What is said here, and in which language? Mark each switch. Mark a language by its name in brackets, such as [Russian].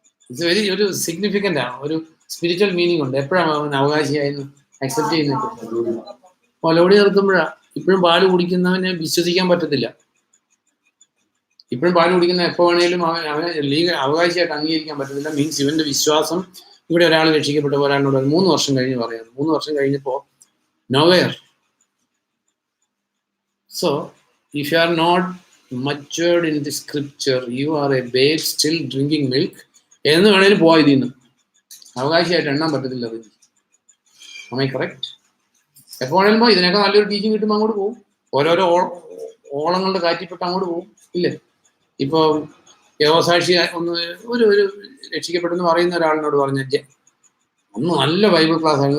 [Malayalam] ഇത് ഒരു സിഗ്നിഫിക്കൻ്റ് ആണ്, ഒരു സ്പിരിച്വൽ മീനിങ് ഉണ്ട്. എപ്പോഴാണ് അവൻ അവകാശിയായെന്ന് അക്സെപ്റ്റ് ചെയ്യുന്നത്? മുലകുടി നിർത്തുമ്പോഴാണ്. ഇപ്പോഴും പാല് കുടിക്കുന്നവനെ വിശ്വസിക്കാൻ പറ്റത്തില്ല. ഇപ്പോഴും പാല് കുടിക്കുന്ന എപ്പോൾ വേണേലും അവനെ അവകാശിയായിട്ട് അംഗീകരിക്കാൻ പറ്റത്തില്ല. മീൻസ് ഇവന്റെ വിശ്വാസം, ഇവിടെ ഒരാൾ രക്ഷിക്കപ്പെട്ട ഒരാളിനോട് 3 വർഷം കഴിഞ്ഞ് പറയാം. 3 വർഷം കഴിഞ്ഞപ്പോ nowhere. [English] So if you are not matured in the scripture, you are a babe still drinking milk. [Malayalam] എന്ന് വേണേലും പോവാ. ഇതിന്ന് അവകാശിയായിട്ട് എണ്ണാൻ പറ്റത്തില്ല. [English] Am I correct? [Malayalam] എപ്പോൾ വേണേലും ഇതിനൊക്കെ നല്ലൊരു ടീച്ചിങ് കിട്ടുമ്പോൾ അങ്ങോട്ട് പോകും. ഓരോരോ ഓളങ്ങളുടെ കാറ്റിപ്പെട്ട് അങ്ങോട്ട് പോകും, ഇല്ലേ? ഇപ്പൊ യഹോസാക്ഷി ഒരു രക്ഷിക്കപ്പെട്ടെന്ന് പറയുന്ന ഒരാളിനോട് പറഞ്ഞ ഒന്ന് നല്ല ബൈബിൾ ക്ലാസ് ആണ്.